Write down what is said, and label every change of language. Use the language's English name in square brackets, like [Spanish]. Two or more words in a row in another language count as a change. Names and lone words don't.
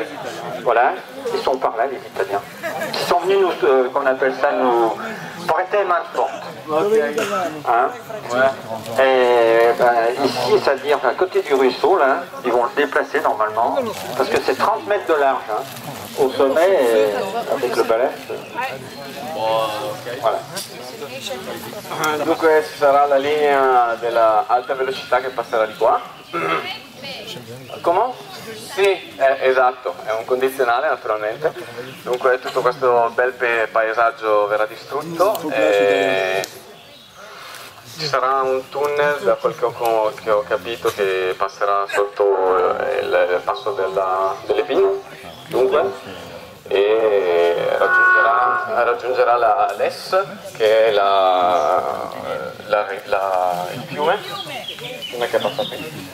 [French] Voilà, ils sont par là les Italiens. Qui sont venus nous, qu'on appelle ça, nous prêter main forte. Hein? Ouais. Et ici, c'est-à-dire à côté du ruisseau, là, ils vont le déplacer normalement, parce que c'est 30 mètres de large, hein, au sommet, et avec le balai. Voilà. [Italian] Dunque ci sarà la linea della alta velocità che passerà di qua. [French] Comment? [Italian] Sì, esatto, è un condizionale naturalmente. Dunque tutto questo bel paesaggio verrà distrutto e ci sarà un tunnel, da quel che ho capito, che passerà sotto il passo delle Pine, dunque, e raggiungerà la Less, che è il fiume che passa qui.